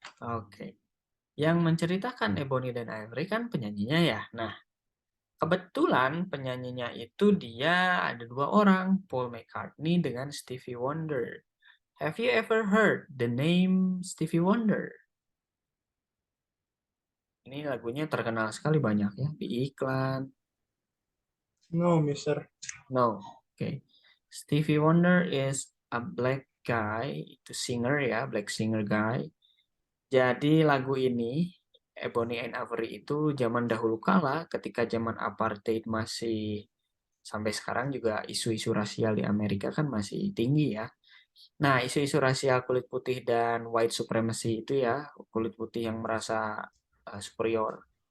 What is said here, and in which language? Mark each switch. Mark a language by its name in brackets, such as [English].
[Indonesian] Oke. Yang menceritakan Ebony dan Ivory kan penyanyinya ya. Nah, kebetulan penyanyinya itu dia ada dua orang, Paul McCartney dengan Stevie Wonder. [English] Have you ever heard the name Stevie Wonder? [Indonesian] Ini lagunya terkenal sekali banyak ya di iklan. [English] No, Mister. No, okay. Stevie Wonder is a black guy, [Indonesian] itu [English] singer ya, black singer guy. [Indonesian] Jadi lagu ini Ebony and Ivory itu zaman dahulu kala ketika zaman apartheid masih sampai sekarang juga isu-isu rasial di Amerika kan masih tinggi ya. Nah, isu-isu rasial kulit putih dan white supremacy itu ya, kulit putih yang merasa superior.